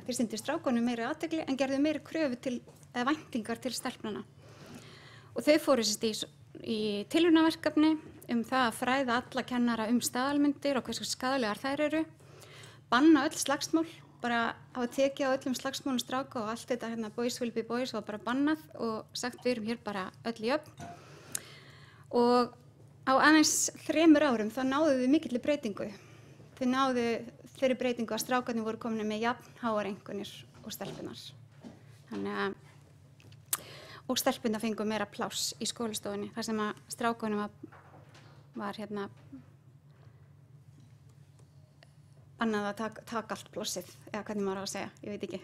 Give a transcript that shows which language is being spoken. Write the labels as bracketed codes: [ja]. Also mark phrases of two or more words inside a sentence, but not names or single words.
[is] Þeir sýndu strákunum meiri athygli en gerðu meiri kröfu eða væntingar til stelpnanna. Og þau fóru í tilraunaverkefni það að fræða alla kennara staðalmyndir og hversu skaðlegar þær eru, banna öll slagsmál, bara hafa tekið á öllum slagsmálum stráka og allt þetta [en] boys will be boys [is] var bara bannað og sagt við erum hér bara öll jöfn. Og á aðeins 3 árum þá náðu þau mikilli breytingu. Þau náðu þeirri breytingu að strákarnir voru komin með jafn háar einkunnir og stelpurnar. Og stelpurnar fengu meira pláss í skólastofunni þar sem að strákunum var bannað að taka allt plássið, eða hvernig maður á að segja, ég veit ekki.